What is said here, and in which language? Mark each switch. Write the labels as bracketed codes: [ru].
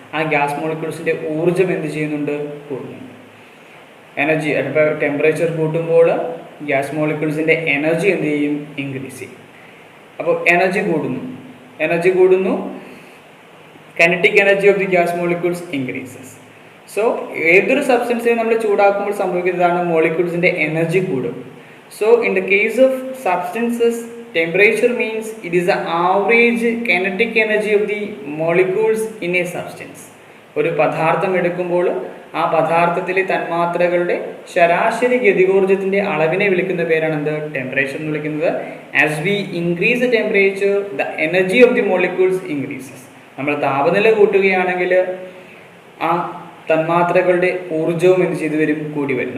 [ml] ആ ഗ്യാസ് മോളിക്യൂൾസിൻ്റെ ഊർജ്ജം എന്ത് ചെയ്യുന്നുണ്ട്, കൂടുന്നുണ്ട്. എനർജി, അപ്പോൾ ടെമ്പറേച്ചർ കൂട്ടുമ്പോൾ ഗ്യാസ് മോളിക്യൂൾസിൻ്റെ എനർജി എന്ത് ചെയ്യും, ഇൻക്രീസ് ചെയ്യും. അപ്പോൾ എനർജി കൂടുന്നു, [en] Kinetic energy of the gas molecules increases. [ml] So ഏതൊരു സബ്സ്റ്റൻസിനെ നമ്മൾ ചൂടാക്കുമ്പോൾ സംഭവിക്കുന്നതാണ്, മോളിക്യൂൾസിൻ്റെ എനർജി കൂടും. [en] So in the case of substances, temperature means it is the average kinetic energy of the molecules in a substance. [ml] ഒരു പദാർത്ഥം എടുക്കുമ്പോൾ ആ പദാർത്ഥത്തിലെ തന്മാത്രകളുടെ ശരാശരി ഗതികോർജ്ജത്തിൻ്റെ അളവിനെ വിളിക്കുന്ന പേരാണ് എന്ത്, ടെമ്പറേച്ചർ എന്ന് വിളിക്കുന്നത്. [en] As we increase the temperature the energy of the molecules increases. [ml] നമ്മൾ താപനില കൂട്ടുകയാണെങ്കിൽ ആ തന്മാത്രകളുടെ ഊർജ്ജവും എന്ത് ചെയ്തു വരും, കൂടി വരും.